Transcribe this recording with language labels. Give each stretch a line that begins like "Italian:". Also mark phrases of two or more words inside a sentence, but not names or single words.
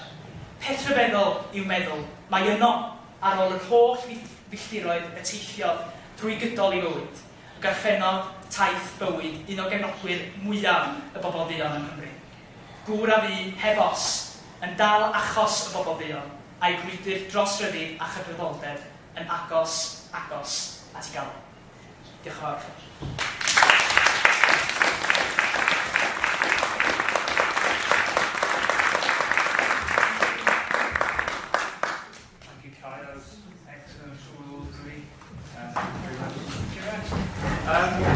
Welsh: Peth rhyfeddol i'w meddwl, mae yno ar ôl yr holl filltiroedd y teithiodd drwy gydol ei fywyd, a gorffennodd taith bywyd un o gefnogwyr mwyaf y bobl dduon yng Nghymru. Gŵr a fi heb os, yn dal achos y bobl dduon, a'i brwydr dros ryddid a chydraddoldeb yn agos at ei gael. Diolch yn fawr.
English: Thank you, Cai. That was excellent. Sure we'll all agree. Thank you very much.